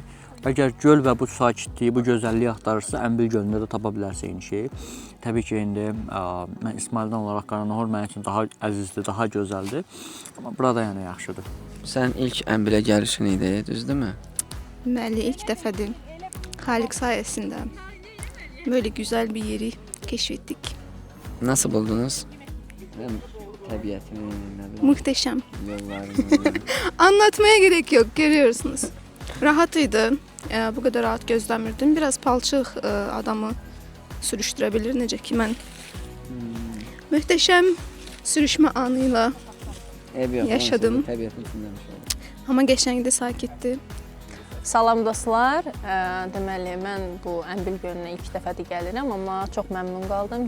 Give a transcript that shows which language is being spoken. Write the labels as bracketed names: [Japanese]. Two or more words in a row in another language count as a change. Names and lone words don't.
[Azerbaijani] Əgər göl və bu sakitliyi, bu gözəlliyi axtarırsa, Əmbil gölündə də tapa bilərsə eyni şeyi. Təbii ki, indi mən İsmaildən olaraq Qaranoğur mənim üçün daha əzizdir, daha gözəldir. Amma burada yəni yaxşıdır. Sən ilk Əmbilə gəlişin idi, düzdürmü? Bəli, ilk dəfədir. Xaliq sayəsində [Turkish] böyle güzel bir yeri keşfettik. Nasıl buldunuz? Təbiətini, Muhteşem. yollarını. Anlatmaya gerek yok, görüyorsunuz. Rahatıydı. Bu kadar rahat gözləmirdim. [Azerbaijani] Biraz palçıq adamı sürüşdürəbilir, necə ki mən möhtəşəm sürüşmə anıyla yaşadım. Amma qəşəngdir, sakitdir. Salam dostlar. Deməli, mən bu Əmbil gölünə ilk dəfədir gəlirəm, amma çox məmnun qaldım.